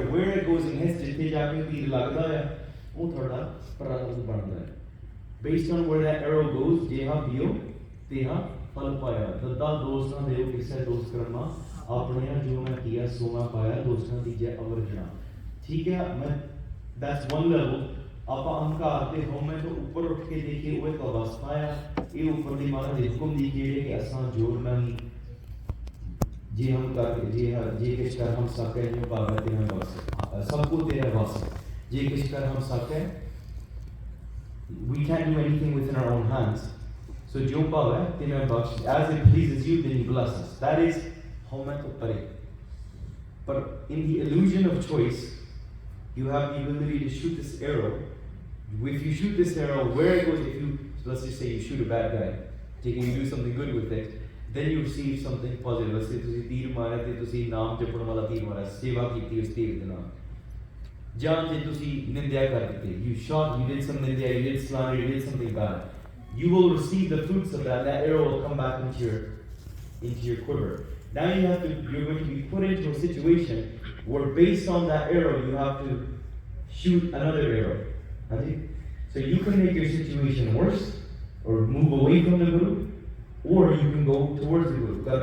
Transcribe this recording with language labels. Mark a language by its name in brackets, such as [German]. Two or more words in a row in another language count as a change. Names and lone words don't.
[English] Where it goes in history, based on where that arrow goes, that's one level. [Punjabi] ਆਪਾਂ ਅਹੰਕਾਰ ਤੇ ਹਉਮੈ ਤੋਂ ਉੱਪਰ ਉੱਠ ਕੇ ਦੇਖੀਏ, ਉਹ ਇੱਕ ਅਵਸਥਾ ਆ। ਇਹ ਉੱਪਰ ਦੀ ਮਹਾਰਾਜ ਦੇ ਹੁਕਮ ਦੀ ਜਿਹੜੇ ਕਿ ਅਸਾਂ ਜੋਰ ਨਹੀਂ, ਜੇ ਹਮ ਕਰ ਜੇ ਕਿਛ ਕਰ ਹਮ ਸਕੈ ਜੋ ਭਾਵੈ ਤੇਰਾ ਬਸ, ਸਭ ਕੋ ਤੇਰਾ ਬਸ, ਜੇ ਕਿਛ ਕਰ ਹਮ ਸਕੈ, [English] we can't do anything within our own hands. [Punjabi] So ਜੋ ਭਾਵੈ ਤੇਰਾ ਬਸ, [English] as it pleases you, then you bless us. That is [Punjabi] ਹਉਮੈ ਤੋਂ ਪਰੇ. [English] But in the illusion of choice, you have the ability to shoot this arrow. If you shoot this arrow, where it goes, so let's just say you shoot a bad guy, you do something good with it, then you receive something positive. Let's say [Punjabi] ਤੁਸੀਂ ਤੀਰ ਮਾਰਿਆ ਤੇ ਤੁਸੀਂ ਨਾਮ ਜਪਣ ਵਾਲਾ ਤੀਰ ਮਾਰਿਆ, ਸੇਵਾ ਕੀਤੀ ਉਸ ਤੀਰ ਦੇ ਨਾਲ। ਜਾਂ ਜੇ ਤੁਸੀਂ ਨਿੰਦਿਆ ਕਰ ਦਿੱਤੀ, [English] you did some nindya, you did slander, you did something bad, you will receive the fruits of that. That arrow will come back into your quiver. Now you're going to be put into a situation where based on that arrow, you have to shoot another arrow. So you can make your situation worse, or move away from the Guru, or you can go towards the Guru.